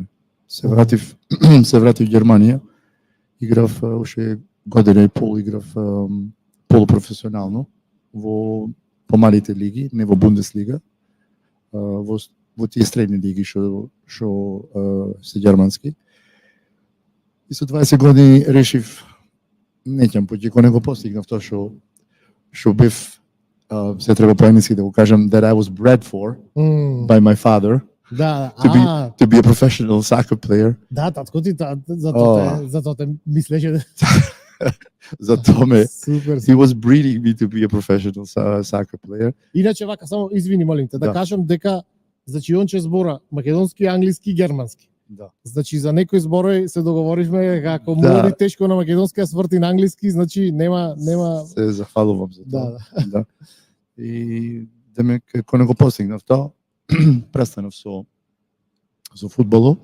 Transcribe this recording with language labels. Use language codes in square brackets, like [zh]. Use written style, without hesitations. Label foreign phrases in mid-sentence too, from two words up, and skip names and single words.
[mk] Се вратив во Германија, играв уште година и пол, играв полупрофесионално во помалите лиги, не во Бундеслига, во тие средни лиги што се германски. И со 20 години решив неќам поќе кога не го постигнав тоа што бев, се треба по енглески да го кажам, [en] that I was bred for by my father. [mk] Да, [en] to be a professional soccer player. [mk] Да, татко ти затоа те мислеше. Затоа ме. Супер. [en] He was breeding me to be a professional soccer player. [mk] Иначе вака само извини [sr] молим те [mk] да кажам дека значи Јонче збора македонски, англиски, германски. Да. Значи за некои зборови се договоривме како мори тешко на македонски, а сврти на англиски, значи нема. Се захвалувам за тоа. Да. И демек кога не го постигнав тоа, престанав со фудбалот.